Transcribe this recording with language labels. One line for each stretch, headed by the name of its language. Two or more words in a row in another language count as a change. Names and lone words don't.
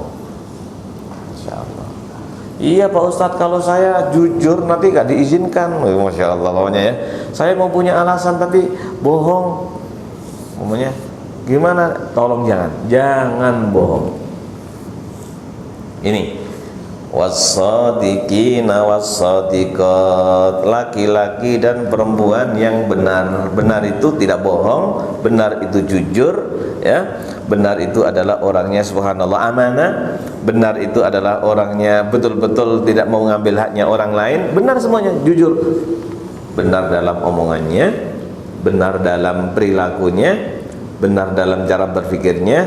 Arabic: ما شاء الله.
Indonesian: Iya Pak Ustadz, kalau saya jujur nanti gak diizinkan.
Arabic: ما شاء الله,
Indonesian: pokoknya ya, saya mau punya alasan tapi bohong, umumnya gimana? Tolong jangan bohong. Ini
Arabic: والصادقين والصادقات,
Indonesian: laki-laki dan perempuan yang benar. Benar itu tidak bohong, benar itu jujur ya. Benar itu adalah orangnya subhanallah amanah. Benar itu adalah orangnya betul-betul tidak mau ngambil haknya orang lain. Benar semuanya, jujur. Benar dalam omongannya, benar dalam perilakunya, benar dalam cara berpikirnya.